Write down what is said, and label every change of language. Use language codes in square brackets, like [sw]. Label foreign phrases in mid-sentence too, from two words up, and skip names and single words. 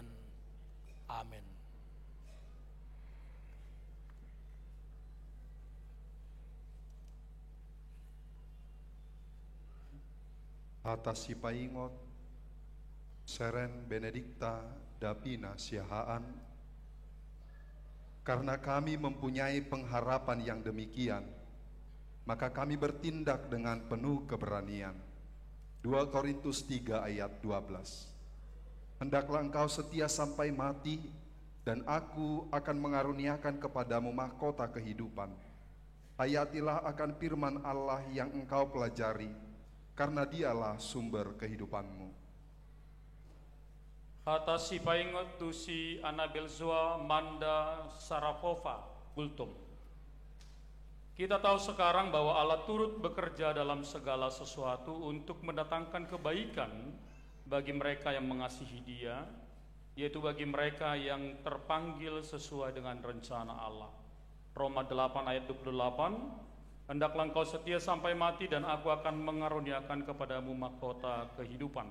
[bbc] Amin. Atas si paingot, [id] Seren Benedikta Dapina Siahaan, karena kami mempunyai pengharapan yang demikian, maka kami bertindak dengan penuh keberanian. 2 Korintus 3 ayat 12. Hendaklah engkau setia sampai mati, dan aku akan mengaruniakan kepadamu mahkota kehidupan. Hayatilah akan firman Allah yang engkau pelajari, karena dialah sumber kehidupanmu. [bbc] Hata si paingot tu si Anabel Zoa Manda Sarapova Gultum. [id] Kita tahu sekarang bahwa Allah turut bekerja dalam segala sesuatu untuk mendatangkan kebaikan bagi mereka yang mengasihi Dia, yaitu bagi mereka yang terpanggil sesuai dengan rencana Allah. Roma 8 ayat 28, hendaklah engkau setia sampai mati dan aku akan mengaruniakan kepadamu mahkota kehidupan.